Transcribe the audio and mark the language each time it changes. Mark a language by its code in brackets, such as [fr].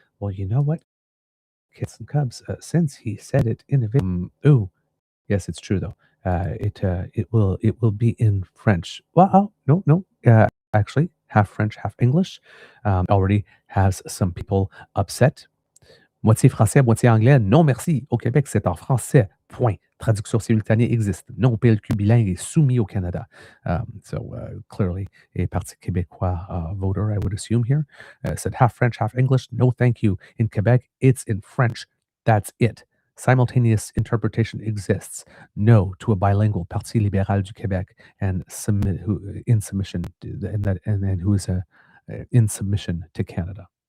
[en] Well, you know what, kids and cubs, since he said it in a video, yes, it's true though. It will be in French. Well, no. Actually, half French, half English. Already has some people upset. [fr] Moitié français, moitié anglais. Non, merci. Au Québec, c'est en français. Point. Traduction simultanée existe. Non, PLQ bilingue est soumis au Canada. [en] Clearly, a Parti québécois voter, I would assume here, said half French, half English. No, thank you. In Quebec, it's in French. That's it. Simultaneous interpretation exists. No to a bilingual Parti libéral du Québec and in submission and who is in submission to Canada.